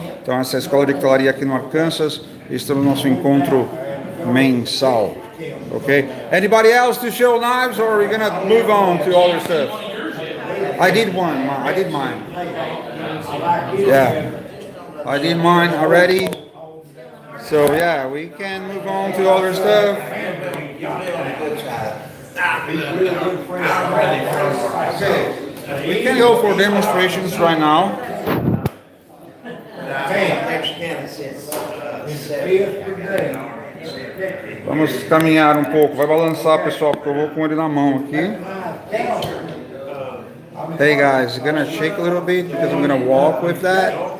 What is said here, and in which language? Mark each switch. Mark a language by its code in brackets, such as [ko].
[pt] Então essa é a escola de cutelaria aqui no Arkansas. Estamos no nosso encontro mensal. Okay. [en] Anybody else to show knives, or are we gonna move on to other stuff? I did one. I did mine. Yeah, I did mine already. So yeah, we can move on to other stuff. Okay. We can go for demonstrations right now. [pt] Vamos caminhar um pouco. Vai balançar, pessoal, porque eu vou com ele na mão aqui. [en] Hey guys, I'm gonna shake a little bit because I'm gonna walk with that.